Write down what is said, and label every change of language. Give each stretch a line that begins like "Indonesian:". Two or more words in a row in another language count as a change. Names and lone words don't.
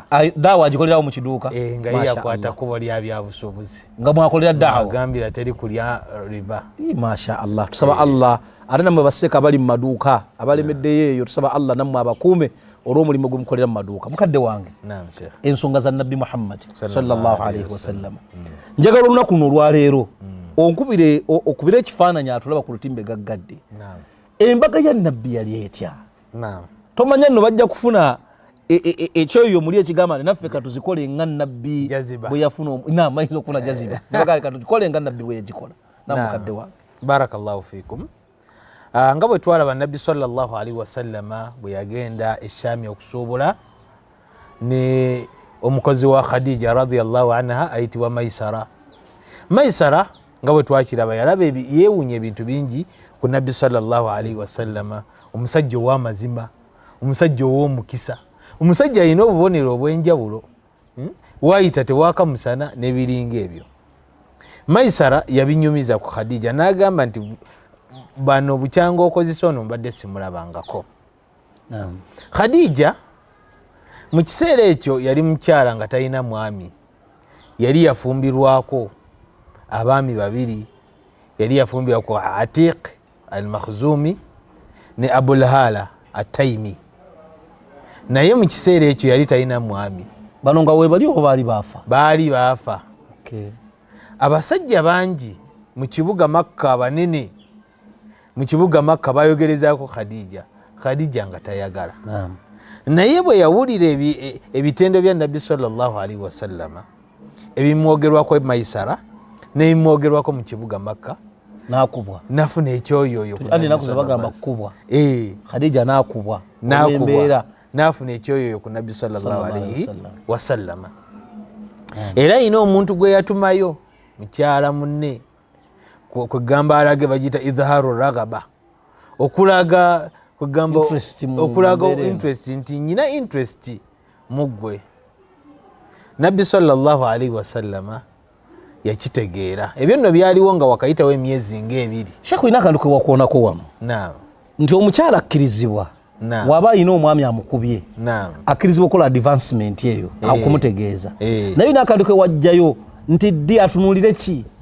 Ganda: daawa agikolerawo mu kiduuka nga yakwata kubo lya byabusuubuzi nga mwakolera daawa agambira teri kulya riba.
Arabic: ما شاء الله
Ganda: tusaba Allah ate nammwe basseeka abali mu maduuka abalemeddeyo eyo tusaba Allah nammwe abakuume olw'omulimu gwe mukolera mu maduuka. Mukadde wange ensonga za nabbi Muhammad
Arabic: صلى الله عليه وسلم
Ganda: njagala olunaku luno olwaleero okubire ekifaananyi atulaba ku lutimbe gaggadde. Embaga ya nabbi yali etya? Tomanya nno bajja kufuna ekyoyo muli ekigamba naffe katuzikole nga nabbi bwe yafuna mayinza okufuna jaziba katuzikole nga nabbi bwe yagikola. Mukadde wange
Arabic: بارك الله فيكم.
Ganda: Nga bwe twalaba nabbi
Arabic: صلى الله عليه وسلم
Ganda: bwe yagenda eshami okusuubula ne omukozi wa Khadija
Arabic: رضي الله عنها
Ganda: ayitibwa Maisara nga bwe twakiraba yalaba yeewuunya ebintu bingi ku nabbi
Arabic: صلى الله عليه وسلم.
Ganda: Omusajja ow'amazima, omusajja ow'omukisa, omusajja alina obubonero obw'enjawulo waayita tewaaka musana n'ebiringa ebyo. Maisara yabinyumiza ku Khadija n'agamba nti bano bukyanga okozesa ono mbadde simulabangako. Khadija mu kiseera ekyo yali mukyala nga talina mwami, yali yafumbirwako abaami babiri, yali yafumbirwako Atiq al-Makhzumi ne Abul Hala at-Taymi, naye mu kiseera ekyo yali talina mwami. Bano nga we bali oba baali baafa? Abasajja bangi mu kibuga Makka abanene mu kibuga Makka bayogerezaako Khadija nga tayagala. Naye bwe yawulira ebitendo bya nabbi
Arabic: صلى الله عليه وسلم
Ganda: ebimwogerwako Maisara n'ebimwogerwako mu kibuga Makka nakubwa nafuna ekyoyoyo bagamba kukubwa. Khadija nakubwa nafuna ekyoyoyo ku nabbi
Arabic: صلى الله عليه وسلم.
Ganda: Era ayina omuntu gwe yatumayo mukyala munne kwegamba alage bagiyita idharu ragaba, okulaga interest nti nyina interest muggwe. Nabbi
Arabic: صلى الله عليه وسلم
Ganda: yakitegeera. Ebyo nno byaliwo nga wakayitawo emyezi ng'ebiri. Sheikh ina akantu ke wakuonako wamu nti omukyala akkirizibwa waba alina omwami amukubye akkirizibwa okukola advancement eyo akumutegeeza naye ina akantu ke wajjayo nti ddi atunuulire ki?